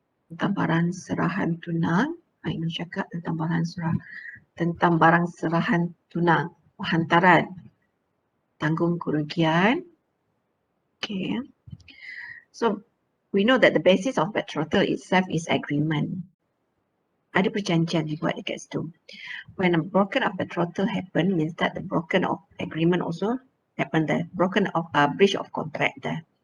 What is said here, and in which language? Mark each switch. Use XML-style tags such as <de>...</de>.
<ms>Tentang barang serahan tunang. Ini cakap tentang barang serahan tunang, hantaran, tanggung kerugian. Okay.</ms> <en>So we know that the basis of betrothal itself is agreement.</en> <ms>Ada perjanjian dibuat dekat situ.</ms> <en>When a broken of betrothal happen, means that the broken of agreement also happen there. Broken of breach of contract there.</en>